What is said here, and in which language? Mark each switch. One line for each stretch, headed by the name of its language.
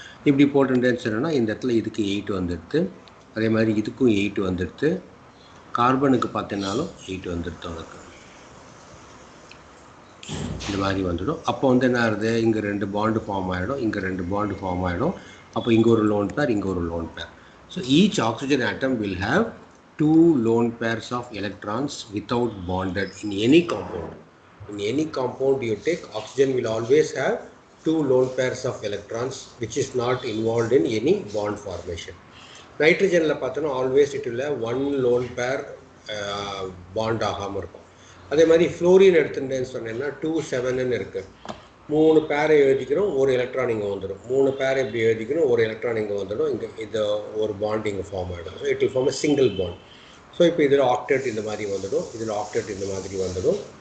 Tamil: இப்படி போட்டுட்டேன்னு சொன்னால் இந்த இடத்துல இதுக்கு 8 வந்துடுது, அதே மாதிரி இதுக்கும் 8 வந்துடுது, கார்பனுக்கு பார்த்தீங்கன்னாலும் 8 வந்துடுது உனக்கு. இந்த மாதிரி வந்துடும். அப்போ வந்து என்ன ஆகுது, இங்கே 2 பாண்டு ஃபார்ம் ஆகிடும், இங்கே 2 பாண்டு ஃபார்ம் ஆகிடும். அப்போ இங்கே ஒரு லோன் பேர், இங்கே ஒரு lone pair.
English: So each oxygen atom will have 2 lone pairs of electrons without bonded in any compound. In any compound you take, oxygen will always have 2 lone pairs of electrons which is not involved in any bond formation. Nitrogen la pathana always it will have 1 lone pair bond
Tamil: ஆகாம இருக்கும். அதே மாதிரி fluorine எடுத்துட்டேன்னு சொன்னேன்னா 2 7 இருக்கு. 3 பேரை எழுதிக்கிறோம், ஒரு electron இங்கே வந்துடும். 3 பேர் இப்படி எழுதிக்கிறோம், ஒரு எலக்ட்ரான் இங்கே வந்துடும். இங்கே இது ஒரு பாண்ட் இங்கே ஃபார்ம் ஆகிடும்.
English: So it will form a single bond.
Tamil: So இப்போ இதில் ஆக்டேட் இந்த மாதிரி வந்துடும், இதில் ஆக்டேட் இந்த மாதிரி வந்துடும்.